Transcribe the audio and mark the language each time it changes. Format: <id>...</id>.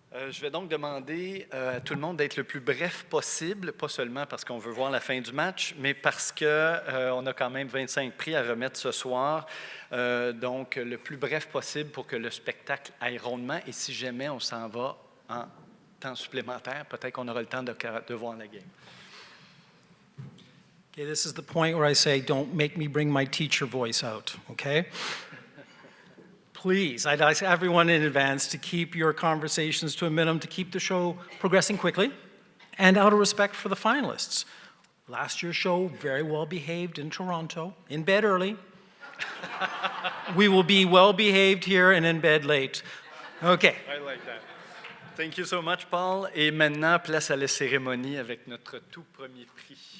<fr>Je vais donc demander à tout le monde d'être le plus bref possible, pas seulement parce qu'on veut voir la fin du match, mais parce qu'on a quand même 25 prix à remettre ce soir. Donc, le plus bref possible pour que le spectacle aille rondement. Et si jamais on s'en va en temps supplémentaire, peut-être qu'on aura le temps de voir la game.</fr> <en>Okay, this is the point where I say, don't make me bring my teacher voice out, okay? Please, I'd ask everyone in advance to keep your conversations to a minimum, to keep the show progressing quickly, and out of respect for the finalists. Last year's show, very well behaved in Toronto, in bed early. We will be well behaved here and in bed late. Okay. I like that. Thank you so much, Paul.</en> <fr>Et maintenant, place à la cérémonie avec notre tout premier prix.</fr>